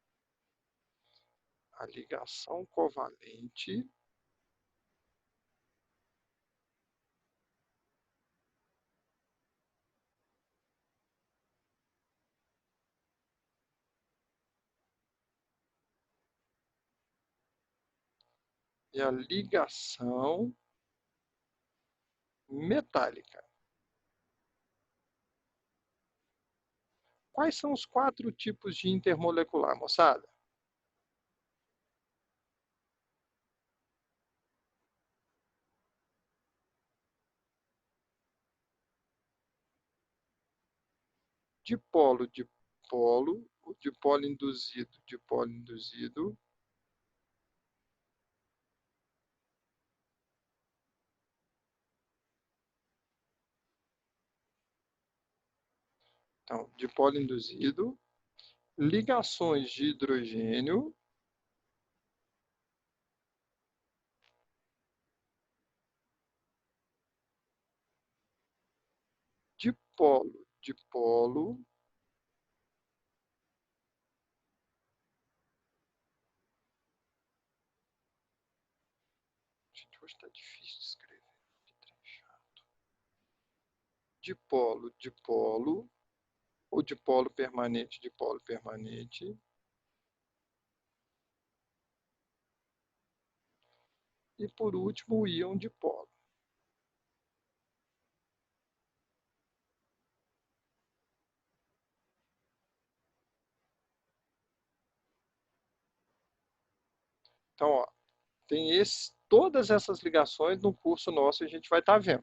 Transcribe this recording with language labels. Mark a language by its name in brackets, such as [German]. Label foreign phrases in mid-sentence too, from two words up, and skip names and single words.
[Portuguese] a ligação covalente e a ligação metálica. Quais são os 4 tipos de intermolecular, moçada? Dipolo, dipolo, o dipolo induzido, dipolo induzido. Então, dipolo induzido, ligações de hidrogênio, dipolo, dipolo. Gente, hoje está difícil de escrever. Dipolo, dipolo, ou dipolo permanente, dipolo permanente. E por último, o íon dipolo. Então, ó, tem todas essas ligações no curso nosso a gente vai estar vendo.